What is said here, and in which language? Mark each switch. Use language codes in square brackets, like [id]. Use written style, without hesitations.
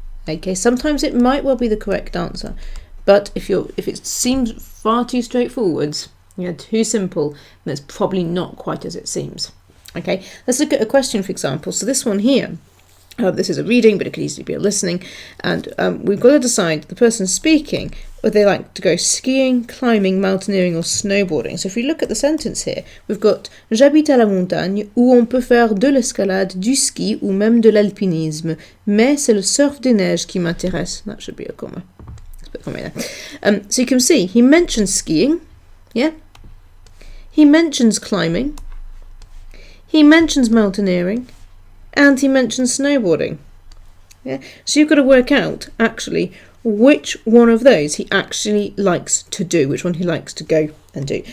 [en] Okay, sometimes it might well be the correct answer, but if it seems far too straightforward, too simple, then it's probably not quite as it seems. Okay, let's look at a question, for example. So this one here, this is a reading, but it could easily be a listening, and we've got to decide the person speaking whether they like to go skiing, climbing, mountaineering or snowboarding. So if we look at the sentence here, we've got [fr] j'habite à la montagne où on peut faire de l'escalade, du ski ou même de l'alpinisme, mais c'est le surf des neiges qui m'intéresse. [en] That should be a comma. Let's put a comma there. So you can see he mentions skiing, yeah. He mentions climbing, he mentions mountaineering, and he mentions snowboarding. Yeah? So you've got to work out, actually, which one of those he actually likes to do, which one he likes to go and do.